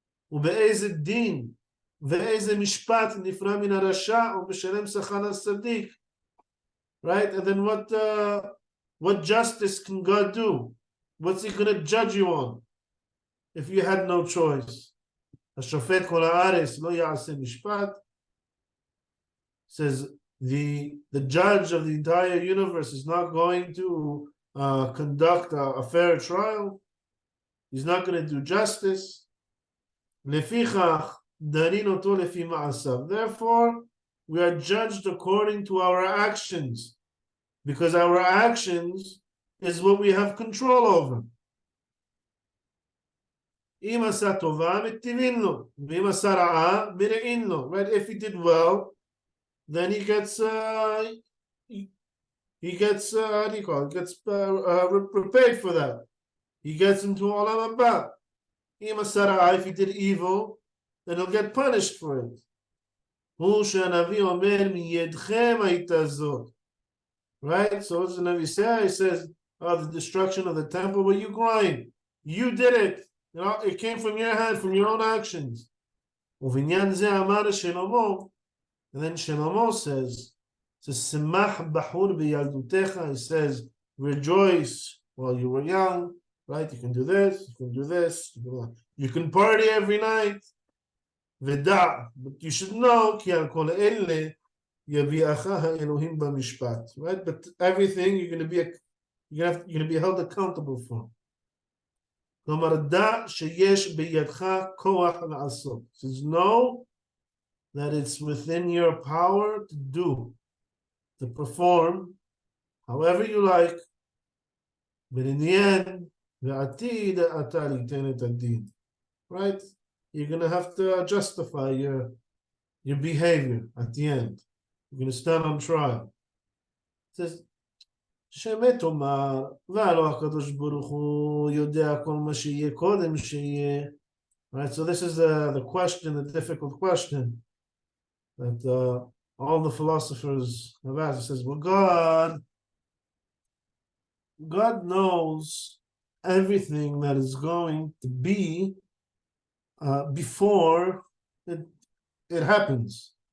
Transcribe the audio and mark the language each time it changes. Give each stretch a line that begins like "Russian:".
English: Right? And then What justice can God do? What's he going to judge you on if you had no choice?
Hebrew: השופט כל הארץ לא יעשה משפט.
English: Says the judge of the entire universe is not going to conduct a fair trial. He's not going to do justice.
Hebrew: לפיכך דנין אותו לפי מעשיו.
English: Therefore, we are judged according to our actions, because our actions is what we have control over.
Hebrew: אם עשה טובה, מטיבין לו, ואם עשה רעה, מרעים לו.
English: Right? If he did well, then he gets how do you call it? Gets repaid for that. He gets into olam haba.
Hebrew: אם עשה רעה,
English: if he did evil, then he'll get punished for it.
Hebrew: הוא שהנביא אומר מידכם הייתה זאת.
English: Right? So what does the Navi say? He says, the destruction of the temple, well, you grind. You did it. You know, it came from your hand, from your own actions.
Hebrew: ובעניין זה אמר שלמה,
English: and then Shlomo says,
Hebrew: שמח בחור בילדותך.
English: He says, rejoice while you were young, right? You can do this, you can do this, you can party every night.
Hebrew: ודע,
English: but you should know,
Hebrew: כי על כל אלה יביאך האלוהים במשפט, right?
English: But everything you're going to be held accountable for.
Hebrew: כלומר, דע שיש בידך כוח לעשות.
English: Says, know that it's within your power to do, to perform however you like, but in the end,
Hebrew: ועתיד אתה ליתן את הדין.
English: Right? You're going to have to justify your behavior at the end. You're going to stand on trial. It says,
Hebrew: שמת אומר, והלא הקדוש ברוך הוא יודע כל מה שיהיה קודם שיהיה.
English: Right, so this is the question, the difficult question that all the philosophers have asked. It says, well, God knows everything that is going to be before it happens.